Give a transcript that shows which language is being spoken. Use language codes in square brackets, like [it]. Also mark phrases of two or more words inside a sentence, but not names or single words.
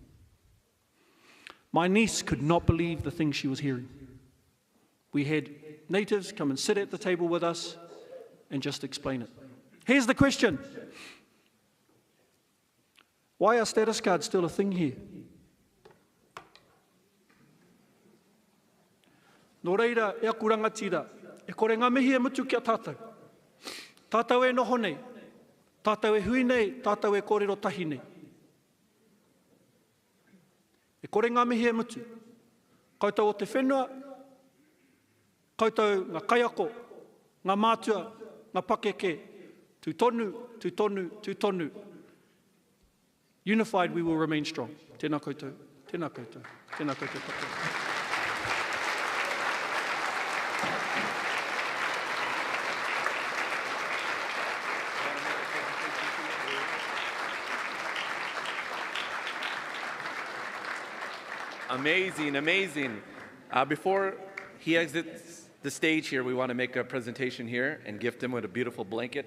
[en] My niece could not believe the things she was hearing. We had natives come and sit at the table with us and just explain it. Here's the question. Why are status cards still a thing here? [mi] Nō reira, e aku rangatira, e kore ngā mihi e mutu kia tātou. Tātou e noho nei, tātou e hui nei, tātou e kōrero tahi nei. E kore ngā mihi e mutu. Koutou o te whenua, koutou ngā kaiako, ngā mātua, ngā pakeke, tū tonu, tū tonu, tū tonu. [en] Unified we will remain strong. [mi] Tēnā koutou, tēnā koutou, tēnā koutou katoa. [en] Amazing, amazing. Before he exits the stage here, we want to make a presentation here and gift him with a beautiful blanket.